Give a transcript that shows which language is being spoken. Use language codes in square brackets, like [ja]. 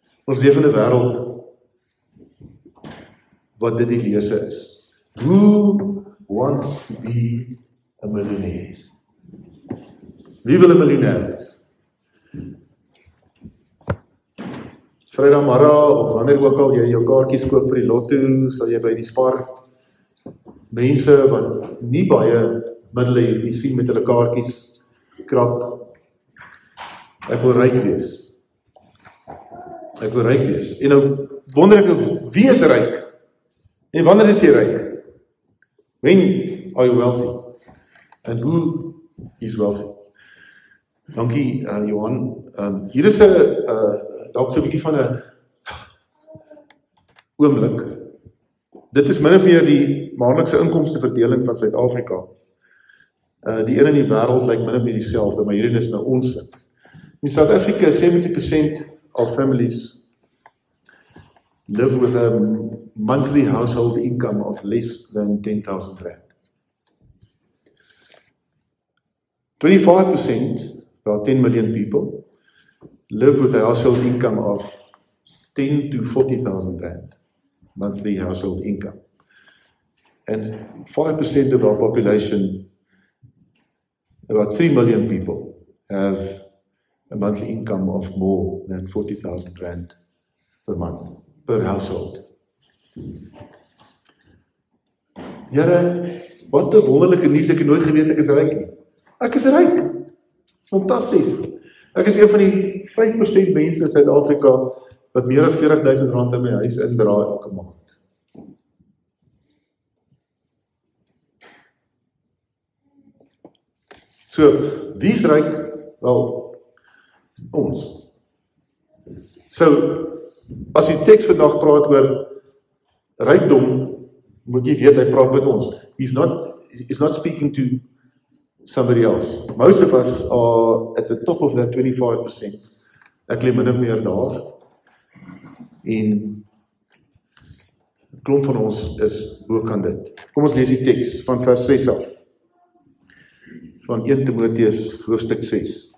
[af] Ons leef in 'n wêreld wat dit die lese is. [en] Who wants to be a millionaire? [af] Wie wil 'n miljonair wees? Vrydagmiddag of wanneer ook al jy jou kaartjies koop vir die lotto, sal jy by die Spar mense wat nie baie middele het nie, sien met hulle kaartjies krap. Ek wil ryk wees. Ek wil ryk wees. En nou wonder ek, wie is ryk? En wanneer is jy ryk? [en] When are you wealthy? And who is wealthy? [af] Dankie, Johan. Hier is dalk so 'n bietjie van 'n oomblik. Dit is min of meer die maandelikse inkomsteverdeling van Suid-Afrika. Die een in die wêreld lyk min of meer dieselfde, maar hierdie is nou ons. [en] In South Africa, 70% of families live with a monthly household income of less than 10,000 rand. 25%, about 10 million people, live with a household income of 10 to 40,000 rand, monthly household income. And 5% of our population, about 3 million people, have a monthly income of more than 40,000 rand per month, per household. [af] Here, wat 'n wonderlike nuus, ek het nooit geweet ek is ryk nie. Ek is ryk. Fantasties. Ek is een van die 5% mense in Suid-Afrika wat meer as R40,000 in my huis indra elke maand. So, wie is ryk? Wel, ons. So, as die teks vandag praat oor rykdom, moet jy weet, hy praat met ons. [en] He's not speaking to somebody else. Most of us are at the top of that 25%. [af] Ek lê min of meer daar, en 'n klomp van ons is bokant dit. Kom ons lees die teks van vers 6 af, van 1 Timoteus hoofstuk 6.